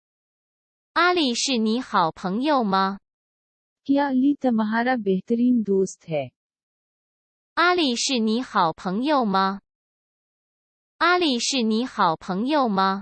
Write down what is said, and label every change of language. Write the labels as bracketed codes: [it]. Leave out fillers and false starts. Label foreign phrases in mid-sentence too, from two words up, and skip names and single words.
[zh] 阿丽是你好朋友吗？ [ur] کیا علی تمہارا بہترین دوست ہے? [zh] 阿丽是你好朋友吗？阿丽是你好朋友吗？